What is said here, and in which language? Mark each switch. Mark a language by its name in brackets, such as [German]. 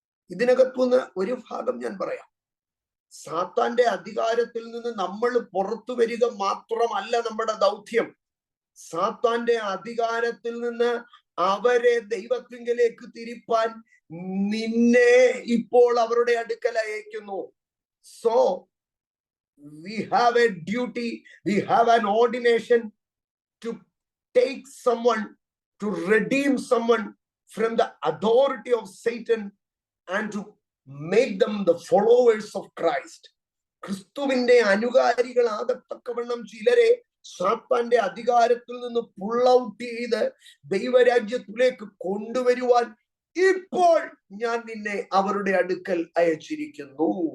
[Malayalam] ഇതിനകത്തുനിന്ന് ഒരു ഭാഗം ഞാൻ പറയാം. സാത്താന്റെ അധികാരത്തിൽ നിന്ന് നമ്മൾ പുറത്തു വരിക മാത്രമല്ല നമ്മുടെ ദൗത്യം. സാത്താന്റെ അധികാരത്തിൽ നിന്ന് അവരെ ദൈവത്തിങ്കലേക്ക് തിരിപ്പാൻ നിന്നെ ഇപ്പോൾ അവരുടെ അടുക്കൽ അയക്കുന്നു. [English] So we have a duty, we have an ordination to take someone, to redeem someone from the authority of Satan and to make them the followers of Christ. [Malayalam] ക്രിസ്തുവിന്റെ അനുകാരികളാകത്തക്കവണ്ണം ചിലരെ സാത്താന്റെ അധികാരത്തിൽ നിന്ന് [English] pull out [Malayalam] ചെയ്ത് ദൈവരാജ്യത്തിലേക്ക് കൊണ്ടുവരുവാൻ ഇപ്പോൾ ഞാൻ നിന്നെ അവരുടെ അടുക്കൽ അയച്ചിരിക്കുന്നു.